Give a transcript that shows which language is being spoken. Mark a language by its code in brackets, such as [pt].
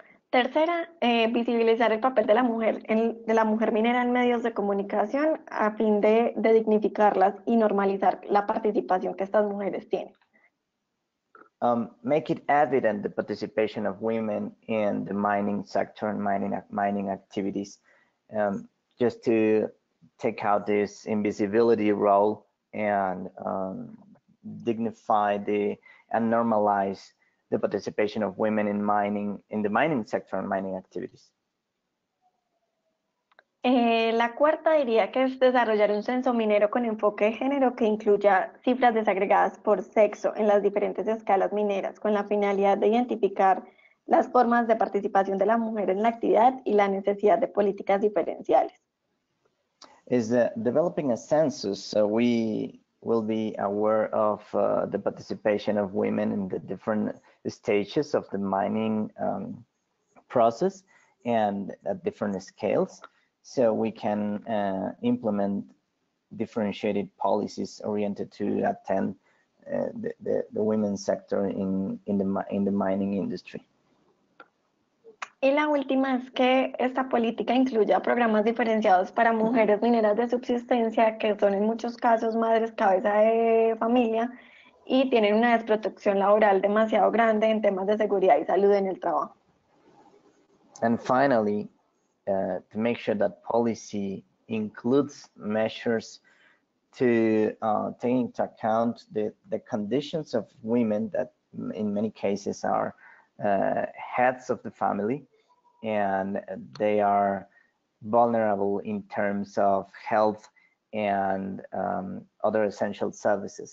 [es] Tercera, visibilizar el papel de la mujer minera en medios de comunicación a fin de dignificarlas y normalizar la participación que estas mujeres tienen. [en] Make it evident the participation of women in the mining sector and mining activities, just to take out this invisibility role and dignify and normalize the participation of women in the mining sector and mining activities. [es] La cuarta diría que es desarrollar un censo minero con enfoque de género que incluya cifras desagregadas por sexo en las diferentes escalas mineras, con la finalidad de identificar las formas de participación de la mujer en la actividad y la necesidad de políticas diferenciales. [en] Is developing a census so we will be aware of the participation of women in the different stages of the mining process and at different scales, so we can implement differentiated policies oriented to attend the women's sector in the mining industry. [es] Y la última es que esta política incluya programas diferenciados para mujeres mineras de subsistencia, que son en muchos casos madres cabeza de familia y tienen una desprotección laboral demasiado grande en temas de seguridad y salud en el trabajo. [en] And finally, to make sure that policy includes measures to take into account the conditions of women that in many cases are heads of the family, and they are vulnerable in terms of health and other essential services.